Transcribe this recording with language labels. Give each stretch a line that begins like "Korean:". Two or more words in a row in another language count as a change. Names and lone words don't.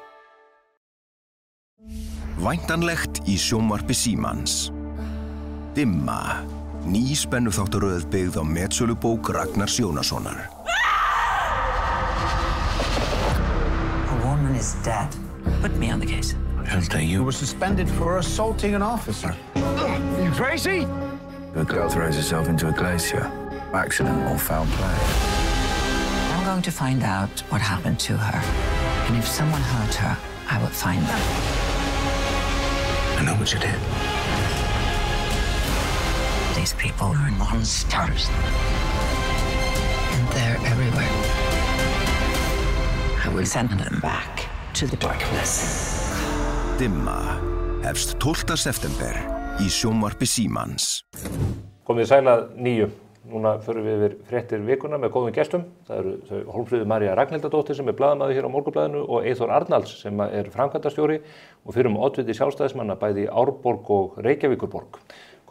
Icelandic: Væntanlegt í sjónvarpi Símans. Dimma, ný spennuþáttaröð byggð á metsölubók Ragnars Jónassonar.
English: A woman is dead. Put me on the case. He'll tell you were suspended for assaulting an officer. You crazy? The girl throws herself into a glacier. Accident or foul play. I'm going to find out what happened to her. And if someone hurt her, I will find them. I know what you did. These people are monsters. And they're everywhere. I will send them back to the darkness.
Icelandic: Dimma hefst 12. september í sjónvarpi Símans. Komið sælað 9. Núna förum við yfir fréttir vikuna með góðum gestum. Það eru þau Hólmfríður María Ragnhildardóttir sem blaðamaður hér á Morgunblaðinu og Eyþór Arnalds sem framkvæmdastjóri og fyrrum oddviti sjálfstæðismanna bæði í Árborg og Reykjavíkurborg.